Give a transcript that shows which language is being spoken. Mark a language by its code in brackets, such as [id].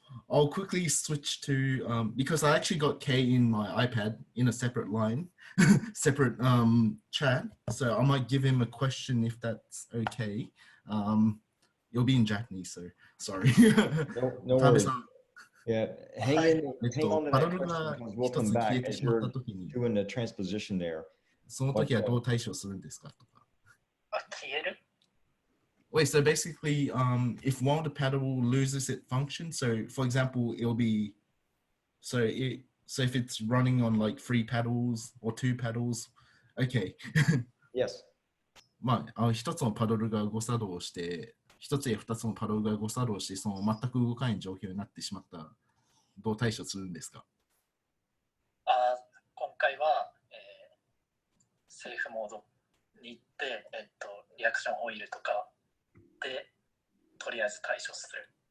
[en] I'll quickly switch to because I actually got Kay in my iPad in a separate line, separate chat. So I might give him a question if that's okay. It'll be in Japanese, so sorry. No worries. Yeah, hang on to that question because we'll come back as you're doing the transposition there. [ja] その時はどう対処するんですかとか。 [en] Wait, so basically, if one of the paddle loses its function, so for example, it'll be, so if it's running on like 3 paddles or 2 paddles, okay. Yes. [ja] まあ、一つのパドルが誤作動して、一つや二つのパドルが誤作動して、その全く動かない状況になってしまったら、どう対処するんですか？今回は、セーフモードに行って、リアクションオイルとかでとりあえず対処する。